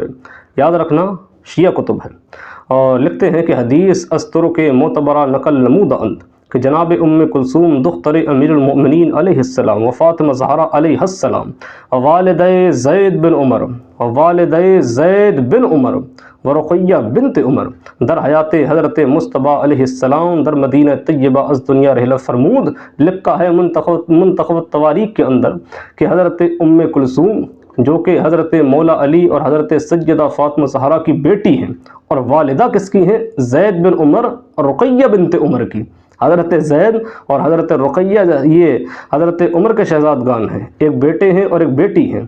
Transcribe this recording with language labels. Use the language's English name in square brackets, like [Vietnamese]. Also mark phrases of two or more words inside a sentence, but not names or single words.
[Urdu] یاد رکھنا شیعہ کتب ہے، اور لکھتے ہیں کہ [Persian] حدیث استر کے معتبرہ نقل نمودہ اند کہ جناب ام کلثوم دختر [Arabic] امیر المؤمنین علیہ السلام [Persian] و فاطمہ زہرا [Arabic] علیہ السلام [Persian] و والدہ زید بن عمر و رقیہ بنت عمر در حیات حضرت مصطفیٰ [Arabic] علیہ السلام [Persian] در مدینہ طیبہ از دنیا رحلہ فرمود۔ [Urdu] لکھا ہے منتخب التواریخ کے اندر کہ حضرت ام کلثوم جو کہ حضرت مولا علی اور حضرت سیدہ فاطمہ زہرا کی بیٹی ہیں، اور والدہ کس کی ہیں؟ زید بن عمر اور رقیہ بنت عمر کی۔ حضرت زید اور حضرت رقیہ یہ حضرت عمر کے شہزادگان ہیں، ایک بیٹے ہیں اور ایک بیٹی ہیں۔